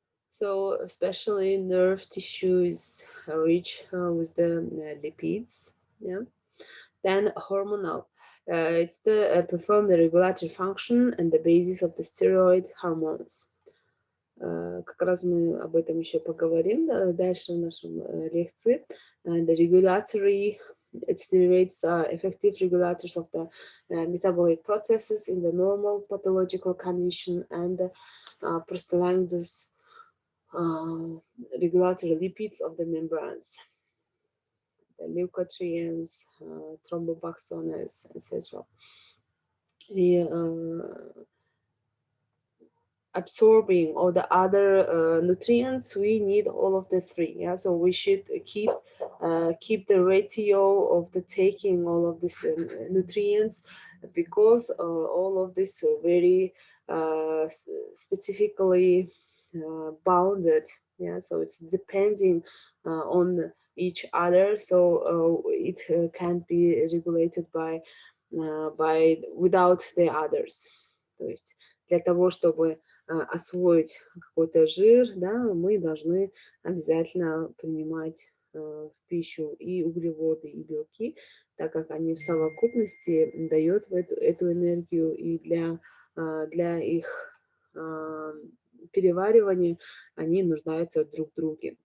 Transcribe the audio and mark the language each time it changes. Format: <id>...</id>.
<en>So especially nerve tissue is rich with the lipids. Yeah. Then hormonal. It's the perform the regulatory function and the basis of the steroid hormones.</en> <ru>Как раз мы об этом еще поговорим дальше в нашем лекции.</ru> <en>The regulatory, it stimulates effective regulators of the metabolic processes in the normal pathological condition, and prostaglandins, uh, regulatory lipids of the membranes, the leukotrienes, thromboxanes, etc. The absorbing all the other nutrients, we need all of the three. Yeah, so we should keep the ratio of the taking all of these nutrients, because all of this are very specifically bounded. Yeah, so it's depending on each other, so it can't be regulated by without the others.</en> <ru>То есть для того, чтобы освоить какой-то жир, да, мы должны обязательно принимать в пищу и углеводы, и белки, так как они в совокупности дают эту энергию, и для их переваривания они нуждаются друг в друге.</ru>